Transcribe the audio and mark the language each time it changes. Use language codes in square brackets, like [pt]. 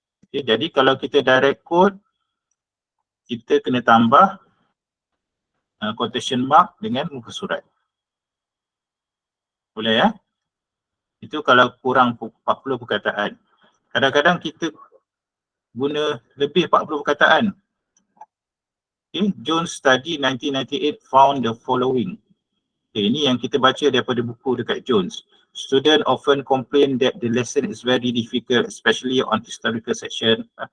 [ms] Okay, jadi kalau kita direct quote, kita kena tambah quotation mark dengan muka surat. Boleh ya? Itu kalau kurang 40 perkataan. Kadang-kadang kita guna lebih 40 perkataan. Okay. [en] Jones study 1998 found the following. [ms] Okay, ini yang kita baca daripada buku dekat Jones. [en] Student often complain that the lesson is very difficult, especially on historical section.